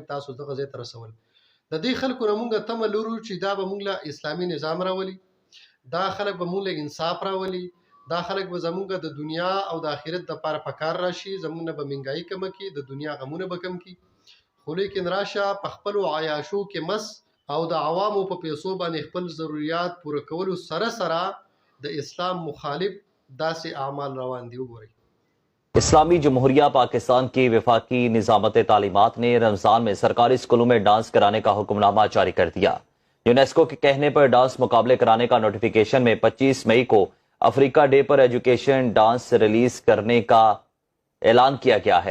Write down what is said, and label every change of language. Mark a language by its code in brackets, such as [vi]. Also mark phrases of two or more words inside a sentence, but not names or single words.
[ps] تاسو دغه ځای ته رسول د دې خلکو نه مونږ تمه لرو چې دا به مونږ له اسلامي نظام راولي دا خلک به مونږ له انصاف راولي دا خلک به زمونږ د دنیا او د آخرت د پاره پکار راشي زمونږ به منګای کم کی د دنیا غمونه به کم کی خو لیکن راشه په خپل عیاشو کې مس او د عوامو په پیسو باندې خپل ضرورت پوره کولو سره سره د اسلام مخالف داسې اعمال روان دي وګورئ [ur] اسلامی جمہوریہ پاکستان کی وفاقی نظامت تعلیمات نے رمضان میں سرکاری اسکولوں میں ڈانس کرانے کا حکم نامہ جاری کر دیا. یونیسکو کے کہنے پر ڈانس مقابلے کرانے کا نوٹیفیکیشن میں 25 مئی کو افریقہ ڈے پر [en] education dance [ur] ریلیز کرنے کا اعلان کیا گیا ہے.